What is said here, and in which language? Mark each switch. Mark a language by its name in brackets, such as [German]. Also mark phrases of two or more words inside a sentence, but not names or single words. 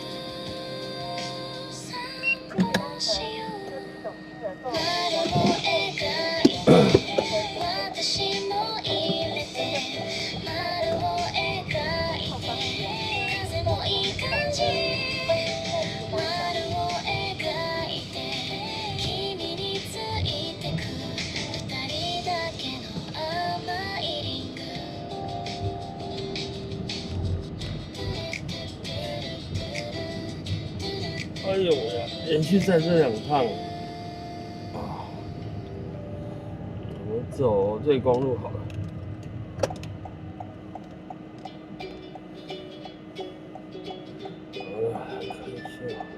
[Japanese] 散歩しよう丸を描いて私も入れて丸を描いて風もいい感じ丸を描いて君についてく二人だけの甘いリング [Chinese] 哎呦呀，连续赛这2趟啊，我们走瑞光路好了。看一下。